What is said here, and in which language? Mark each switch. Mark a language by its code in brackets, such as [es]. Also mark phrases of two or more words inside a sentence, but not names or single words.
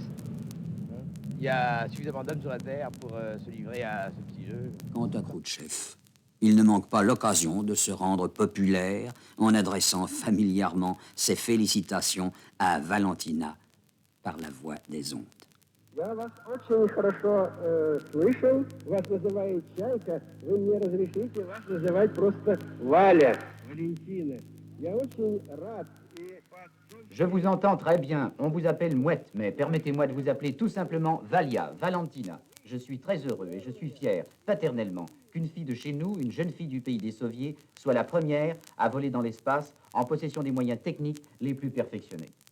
[fr] Il y a suffisamment d'hommes sur la Terre pour se livrer à ce petit jeu. Quant à Khrouchtchev, il ne manque pas l'occasion de se rendre populaire en adressant familièrement ses félicitations à Valentina par la voix des ondes. [ru] Я вас очень хорошо слышал. Вас называют Чайка. Вы мне разрешите вас называть просто Валя. Валентина. Я очень рад. [fr] Je vous entends très bien. On vous appelle Mouette, mais permettez-moi de vous appeler tout simplement Valia, Valentina. Je suis très heureux et je suis fier, paternellement, qu'une fille de chez nous, une jeune fille du pays des Soviets, soit la première à voler dans l'espace en possession des moyens techniques les plus perfectionnés.